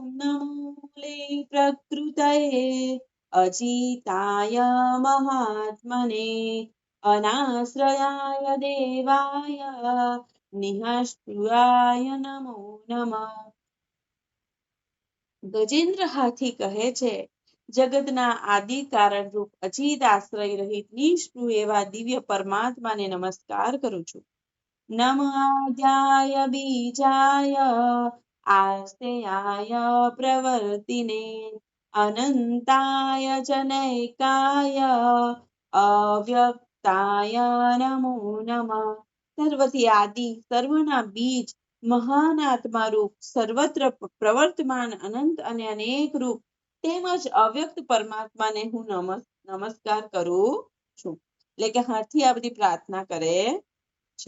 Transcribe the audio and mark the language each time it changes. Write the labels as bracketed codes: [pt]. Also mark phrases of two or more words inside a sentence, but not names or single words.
[sa] નમો પ્રકૃતયે અજિતાય મહાત્મને અનાશ્રયાય દેવાય નિઃસ્પૃહાય નમો નમઃ. [gu] ગજેન્દ્ર હાથી કહે છે, જગતના આદિ કારણરૂપ અજિત આશ્રય રહિત નિષ્પૃહ એવા દિવ્ય પરમાત્માને નમસ્કાર કરું છું. [sa] नम आद्याय बीजाय आस्तेयाय प्रवर्तिने अनंताय जनैकाय अव्यक्ताय नमो नमः। [gu] સર્વથી આદિ સર્વના બીજ મહાન આત્મા રૂપ સર્વત્ર પ્રવર્તમાન અનંત અને અનેક રૂપ તેમજ અવ્યક્ત પરમાત્માને હું નમસ્કાર કરું છું. એટલે કે હાથથી આ બધી પ્રાર્થના કરે છે.